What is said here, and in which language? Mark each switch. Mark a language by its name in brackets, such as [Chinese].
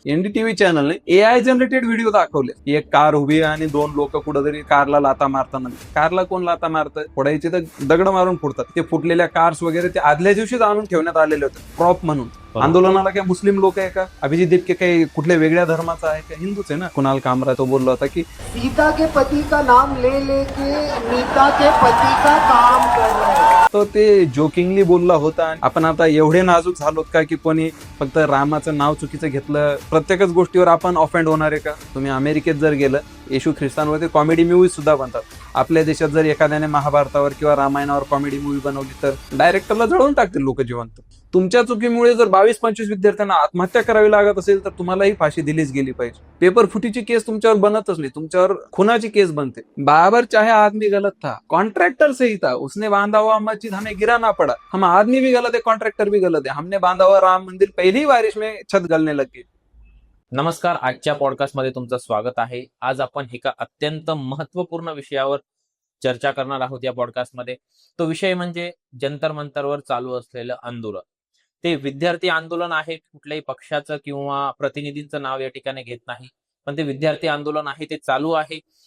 [Marathi] NDTV चॅनलने AI generated video दाखवले. एक car उभी आहे आणि 2 लोक कुठेतरी कारला लाता मारताना. कारला कोण लाता मारतं? फोडायची तर दगड मारून फोडतात. ते फुटलेल्या कार्स वगैरे ते आदल्या दिवशीच आणून ठेवण्यात आलेले होते प्रॉप म्हणून. आंदोलनाला काय मुस्लिम लोक आहे का? अभिजित दिपके काही कुठल्या वेगळ्या धर्माचा आहे का? हिंदूच आहे ना. कुणाल कामरा तो बोलला होता की [Hindi] सीता के पति का नाम ले लेके नीता के पति का काम कर रहे हैं. [Marathi] तो ते जोकिंगली बोलला होता. आपण आता एवढे नाजूक झालोत का की कोणी फक्त रामाचं नाव चुकीचं घेतलं प्रत्येकच गोष्टीवर आपण ऑफेंड होणार आहे का? तुम्ही अमेरिकेत जर गेलं, येशू ख्रिस्तांवरती कॉमेडी मूवी सुद्धा बनतात. आपल्या देशात जर एखाद्याने महाभारतावर किंवा रामायणावर कॉमेडी मूवी बनवली तर डायरेक्टरला जळवून टाकतील लोक जिवंत. तुमच्या चुकीमुळे जर 22-25 विद्यार्थ्यांना आत्महत्या करावी लागत असेल तर तुम्हालाही फाशी दिलीच गेली पाहिजे. पेपर फुटीची केस तुमच्यावर बनतच नाही, तुमच्यावर खुनाची केस बनते. [Hindi] बाबर चाहे आदमी गलत था, कॉन्ट्रैक्टर सही था, उसने बांधा हुआ मस्जिद हमें गिरा ना पड़ा. हम आदमी भी गलत है, कॉन्ट्रैक्टर भी गलत है. हमने बांधा हुआ राम मंदिर पहली बारिश में छत गलने लग गई. [Marathi] नमस्कार, आजच्या पॉडकास्टमध्ये तुमचं स्वागत आहे. आज आपण एका अत्यंत महत्वपूर्ण विषयावर चर्चा करणार आहोत या पॉडकास्टमध्ये. तो विषय म्हणजे जंतर मंतरवर चालू असलेलं आंदोलन. ते विद्यार्थी आंदोलन आहे, कुठल्याही पक्षाचं किंवा प्रतिनिधींचं नाव या ठिकाणी घेत नाही, पण ते विद्यार्थी आंदोलन आहे, ते चालू आहे.